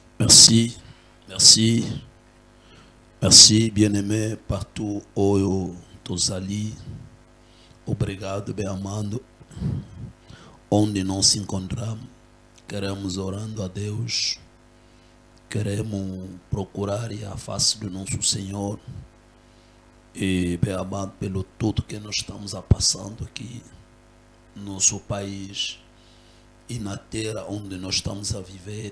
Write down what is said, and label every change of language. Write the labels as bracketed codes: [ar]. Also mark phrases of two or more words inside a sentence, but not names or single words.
[fr] Merci, merci, merci, bien-aimé, partout où Tozali, [pt] obrigado, bem amado, onde nós se encontramos, queremos orando a Deus, queremos procurar a face do nosso Senhor, e bem amado pelo tudo que nós estamos a passando aqui no nosso país e na terra onde nós estamos a viver.